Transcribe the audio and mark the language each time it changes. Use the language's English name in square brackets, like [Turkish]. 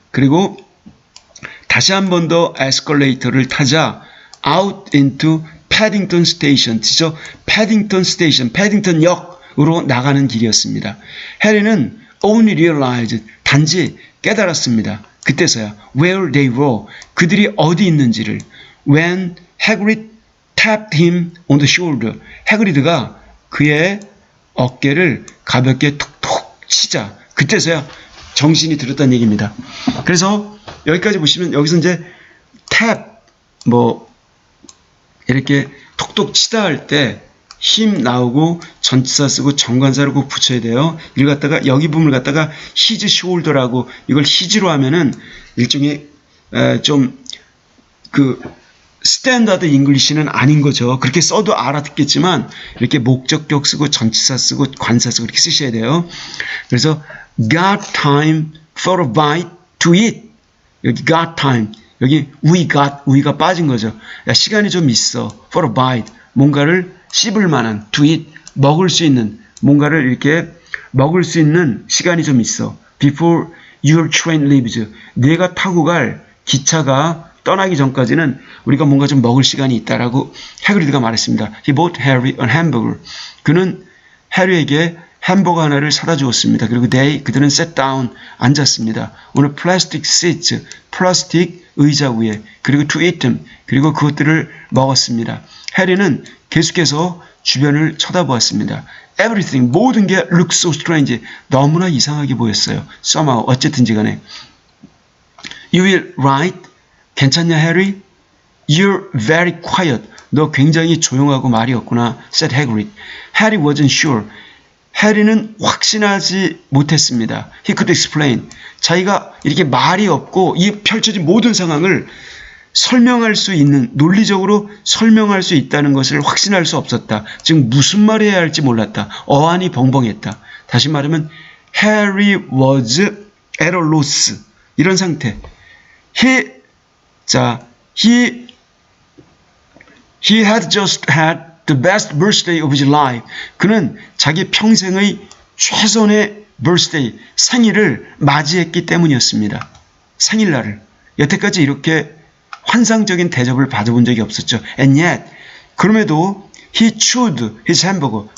[Korean] 그리고 다시 한 번 더 에스컬레이터를 타자 [English] out into Paddington Station. [Korean] 지죠? Paddington Station, 패딩턴 역으로 나가는 길이었습니다. 해리는 [English] only realized, [Korean] 단지 깨달았습니다. 그때서야 [English] where they were, [Korean] 그들이 어디 있는지를. [English] When Hagrid tapped him on the shoulder, [Korean] 해그리드가 그의 어깨를 가볍게 톡톡 치자. 그때서야 정신이 들었다는 얘기입니다. 그래서 여기까지 보시면 여기서 이제 탭, 이렇게 톡톡 치다 할 때 힘 나오고 전치사 쓰고 정관사를 꼭 붙여야 돼요. 이걸 갖다가 여기 부분을 갖다가 [English] his shoulder [Korean] 라고 이걸 his로 하면은 일종의 좀 그 스탠다드 잉글리시는 아닌 거죠. 그렇게 써도 알아듣겠지만 이렇게 목적격 쓰고 전치사 쓰고 관사 쓰고 이렇게 쓰셔야 돼요. 그래서 [English] got time for a bite to eat. [Korean] 여기 [English] got time. [Korean] 여기 we가 빠진 거죠. 야, 시간이 좀 있어. [English] for a bite. [Korean] 뭔가를 씹을 만한 [English] to eat. [Korean] 먹을 수 있는 뭔가를 이렇게 먹을 수 있는 시간이 좀 있어. [English] before your train leaves. [Korean] 내가 타고 갈 기차가 떠나기 전까지는 우리가 뭔가 좀 먹을 시간이 있다라고 해그리드가 말했습니다. [English] He bought Harry a hamburger. [Korean] 그는 해리에게 햄버거 하나를 사다 주었습니다. 그리고 그들은 [English] sat down, [Korean] 앉았습니다. [English] on a plastic seat, [Korean] 플라스틱 의자 위에. 그리고 [English] to eat them, [Korean] 그리고 그것들을 먹었습니다. 해리는 계속해서 주변을 쳐다보았습니다. Everything, 모든 게 [English] looked so strange, [Korean] 너무나 이상하게 보였어요. somehow, 어쨌든지 간에. [English] You will write, [Korean] 괜찮냐 [English] 해리? You're very quiet. [Korean] 너 굉장히 조용하고 말이 없구나. [English] said Hagrid. Harry wasn't sure. [Korean] 해리는 확신하지 못했습니다. [English] He could explain. [Korean] 자기가 이렇게 말이 없고 이 펼쳐진 모든 상황을 설명할 수 있는, 논리적으로 설명할 수 있다는 것을 확신할 수 없었다. 즉 무슨 말을 해야 할지 몰랐다. 어안이 벙벙했다. 다시 말하면 [English] Harry was at a loss. [Korean] 이런 상태. [English] He had just had the best birthday of his life. [Korean] 그는 자기 평생의 최선의 birthday, 생일을 맞이했기 때문이었습니다. 생일날을. 여태까지 이렇게 환상적인 대접을 받아본 적이 없었죠. [English] And yet, [Korean] 그럼에도 [English] he chewed his hamburger.